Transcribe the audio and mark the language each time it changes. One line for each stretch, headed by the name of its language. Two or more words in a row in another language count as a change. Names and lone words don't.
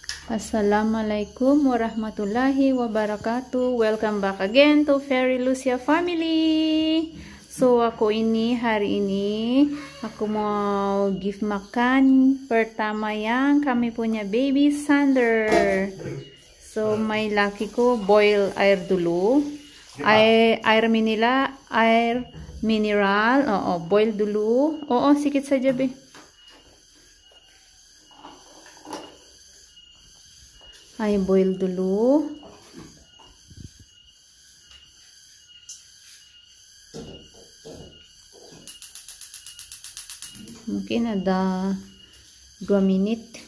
Arabic: السلام عليكم ورحمة الله وبركاته.
English: Welcome back again to Fairy Lucia family.
Malay: So hari ini aku mau give makan pertama yang kami punya baby Sander. So may laki ko boil air dulu. Air mineral. Boil dulu. Sikit saja be. Ay boil dulu. Mungkin ada 2 menit.